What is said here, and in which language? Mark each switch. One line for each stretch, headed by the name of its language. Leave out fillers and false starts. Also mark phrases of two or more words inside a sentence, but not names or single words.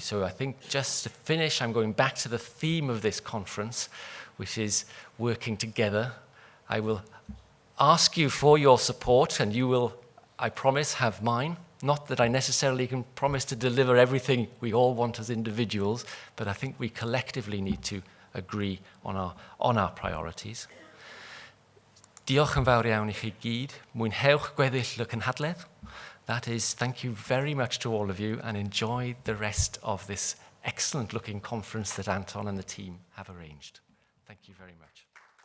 English: So I think just to finish, I'm going back to the theme of this conference, which is working together. I will ask you for your support, and you will, I promise, have mine. Not that I necessarily can promise to deliver everything we all want as individuals, but I think we collectively need to agree on our priorities.
Welsh: Diolch yn fawr iawn I chi gyd. Mwynhewch gweddill y cynhadledd.
English: That is, thank you very much to all of you and enjoy the rest of this excellent looking conference that Anton and the team have arranged. Thank you very much.